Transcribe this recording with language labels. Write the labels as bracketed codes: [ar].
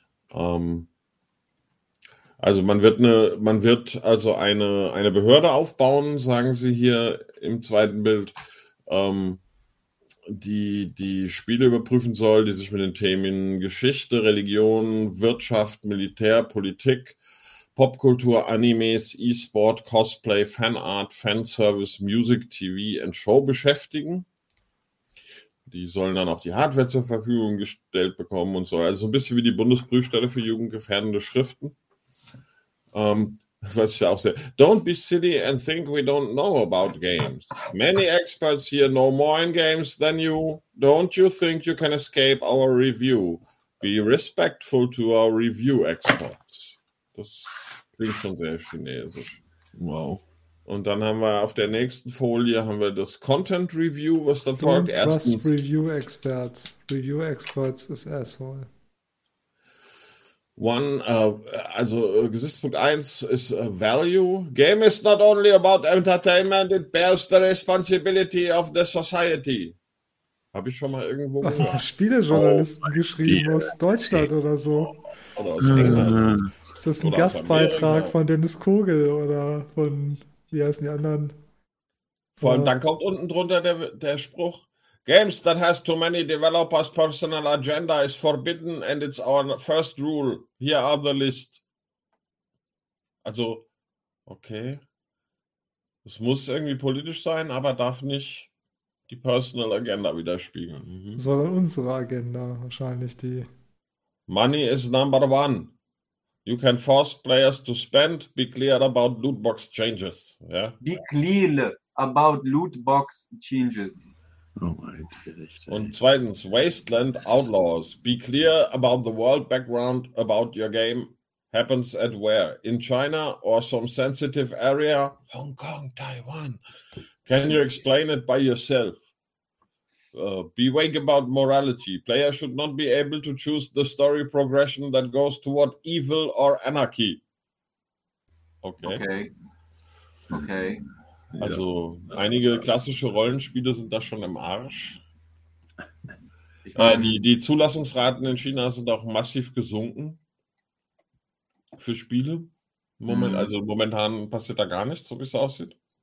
[de] Also man wird eine Behörde aufbauen, sagen sie hier im zweiten Bild, die Spiele überprüfen soll, die sich mit den Themen Geschichte, Religion, Wirtschaft, Militär, Politik, Popkultur, Animes, E-Sport, Cosplay, Fanart, Fanservice, Music, TV und Show beschäftigen. Die sollen dann auch die Hardware zur Verfügung gestellt bekommen und so. Also ein bisschen wie die Bundesprüfstelle für jugendgefährdende Schriften. Was ich auch sehe. [en] Don't be silly and think we don't know about games. Many experts here know more in games than you. Don't you think you can escape our review? Be respectful to our review experts. [de] Das klingt schon sehr chinesisch. Wow. Und dann haben wir auf der nächsten Folie haben wir das Content Review, was dann folgt. [en] Don't trust review experts. Review experts is asshole. [de] Gesichtspunkt 1 ist Value. [en] Game is not only about entertainment, it bears the responsibility of the society. [de] Habe ich schon mal irgendwo gehört. Spielejournalisten geschrieben aus Deutschland oder so. Oder aus ist das ein Gastbeitrag von Dennis Kogel oder von, wie heißen die anderen? Vor allem, dann kommt unten drunter der Spruch. [en] Games that has too many developers' personal agenda is forbidden and it's our first rule. Here are the list. Also, okay. [de] Es muss irgendwie politisch sein, aber darf nicht die personal agenda widerspiegeln. Mhm. Sondern unsere Agenda wahrscheinlich die. [en] Money is number one. You can force players to spend. Be clear about lootbox changes. Yeah? Be clear about lootbox changes. [de] Oh mein, und zweitens, Wasteland Outlaws. [en] Be clear about the world background about your game happens at where? In China or some sensitive area? Hong Kong, Taiwan. Can you explain it by yourself? Be vague about morality. Player should not be able to choose the story progression that goes toward evil or anarchy. Okay. Okay. Okay. [de] Also ja. Einige klassische Rollenspiele sind da schon im Arsch. Die Zulassungsraten in China sind auch massiv gesunken für Spiele. Momentan passiert da gar nichts, so wie es aussieht.